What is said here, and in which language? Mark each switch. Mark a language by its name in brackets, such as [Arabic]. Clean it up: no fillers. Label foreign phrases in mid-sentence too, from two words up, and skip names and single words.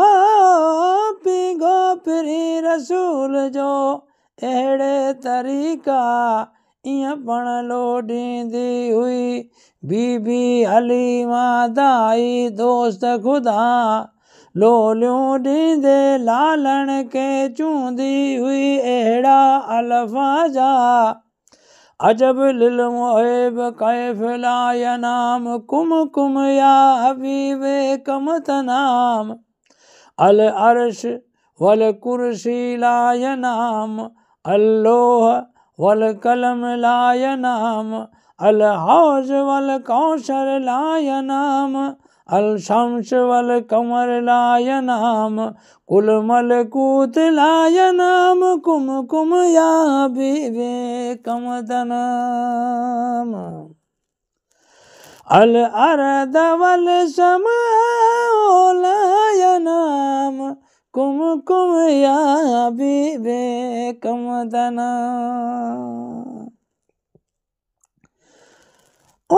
[Sindhi] पींघो पिरी रसूल जो अहिड़े तरीक़ा ईअं पण लोॾींदी हुई बीबी हलीमा दाई दोस्त ख़ुदा लोलियूं ॾींदे लालण खे चूंदी हुई अहिड़ा अल्फाजा [Arabic] عجب للمحب كيف لا ينام قم قم يا حبيبي كم تنام العرش والكرسي لا ينام اللوح والقلم لا ينام الحوض والكوثر لا ينام الشمس والقمر لا ينام كل ملكوت لا ينام قم قم يا حبيبي كم تنام الأرض والسماء لا ينام قم قم يا حبيبي كم تنام أو